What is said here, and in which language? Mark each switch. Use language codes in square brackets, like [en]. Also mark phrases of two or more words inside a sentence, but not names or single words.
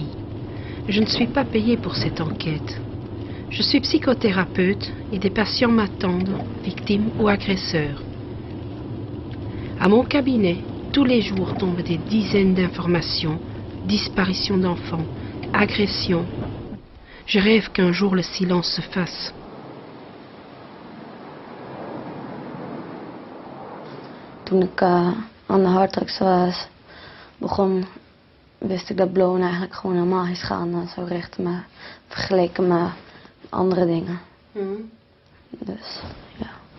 [fr] Je ne suis pas payée pour cette enquête. Je suis psychothérapeute et des patients m'attendent, victimes ou agresseurs. À mon cabinet, tous les jours tombent des dizaines d'informations, disparitions d'enfants, agressions. Je rêve qu'un jour le silence se fasse. [nl] Toen ik aan de harddrugs was wist ik dat blowen eigenlijk gewoon helemaal geen schade zou richten, maar vergeleken met andere dingen. Dus, ja.